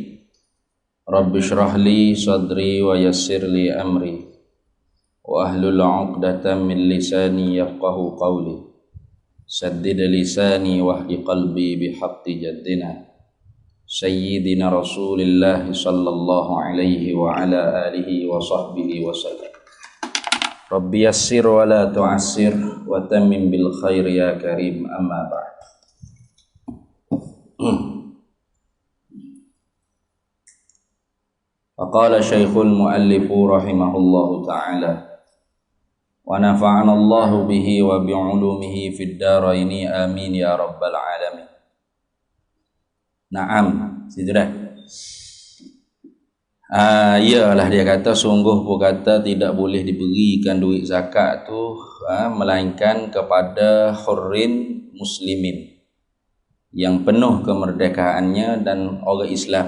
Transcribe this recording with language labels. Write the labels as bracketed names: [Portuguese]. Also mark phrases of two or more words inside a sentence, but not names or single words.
[Arabic] رب اشرح لي صدري ويسر لي أمري وأحلل عقدة من لساني يفقه قولي سدد لساني واهد قلبي بحق جدنا سيدنا رسول الله صلى الله عليه وعلى آله وصحبه وسلم. ربي يسر ولا تعسر وتمم بالخير يا كريم أما بعد. فقال الشيخ المؤلف رحمه الله تعالى ونفعنا الله به وبعلومه في الدارين آمين يا رب العالمين. [Malay] Naam, sudah. Iyalah dia kata sungguh pun kata tidak boleh diberikan duit zakat tu melainkan kepada [Arabic] حر مسلمين [Malay] yang penuh kemerdekaannya dan orang Islam.